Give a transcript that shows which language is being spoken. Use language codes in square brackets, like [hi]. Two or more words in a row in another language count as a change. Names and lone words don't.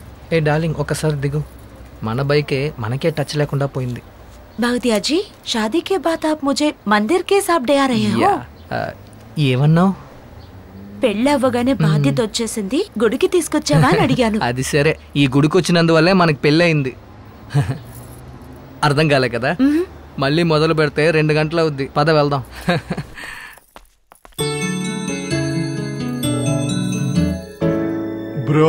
[te] ఏ డార్లింగ్ ఒకసారి దిగు. మన బైకే మనకే టచ్ లేకుండా పోయింది. [hi] भगतिया जी, शादी के बाद आप मुझे मंदिर के साथ ले आ रहे हो? [te] ఏమన్నావు? పెళ్ళవ్వగానే బాధ్యత వచ్చేసింది, గుడికి తీసుకొచ్చావా అని అడిగాను. అది సరే, ఈ గుడికి వచ్చినందువల్లే మనకి పెళ్ళి అయింది. అర్థం కాలే కదా? మళ్ళీ మొదలు పెడితే 2 గంటలు అవుద్ది. పద వెళ్దాం. బ్రో,